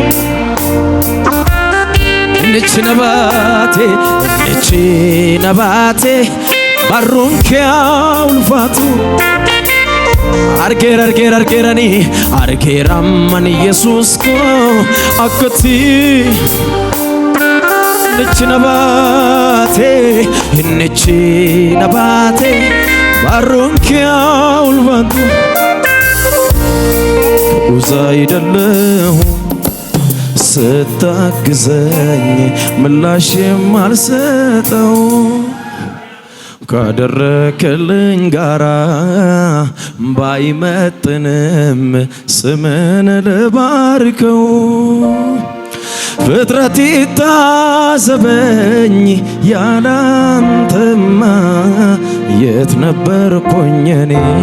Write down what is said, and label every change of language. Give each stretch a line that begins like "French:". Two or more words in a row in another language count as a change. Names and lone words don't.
Oromo: innichi na baate barruun kee ulfaatu argeera mani Yesuus koo akkatii innichi na baate barruun kee ulfaatu
Amharic: ከጉዞ አይደለሁም ስታግዘኝ ምላሽ የማልሰጠው ካደረክልኝ ጋራ ባይመጥንም ስምን ልባርከው ፍጥረት ይታዘበኝ ያላንተማ የት ነበርኩኝ እኔ